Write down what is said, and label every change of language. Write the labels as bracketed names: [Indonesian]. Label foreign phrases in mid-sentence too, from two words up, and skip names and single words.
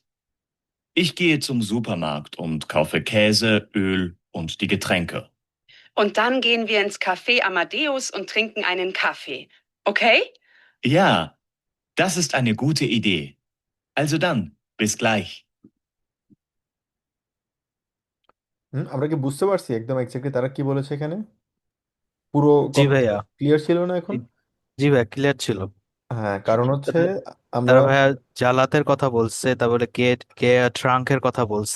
[German] Ich gehe zum Supermarkt und kaufe Käse, Öl und die Getränke. Und dann gehen wir ins Café Amadeus und trinken einen Kaffee. Okay? Ja, Das ist eine gute Idee. Also dann, bis gleich. [Bangla] আমরা কি বুঝতে পারছি একদম এক্স্যাক্টলি তারা কি বলেছে এখানে? পুরো জি কথা ভাইয়া। ক্লিয়ার ছিল না এখন? জি জি ভাইয়া, ক্লিয়ার ছিল। হ্যাঁ, কারণ হচ্ছে তারা আমরা তারা ভাইয়া জালাতের কথা বলছে, তারপরে কে কে ট্রাঙ্কের কথা বলছে,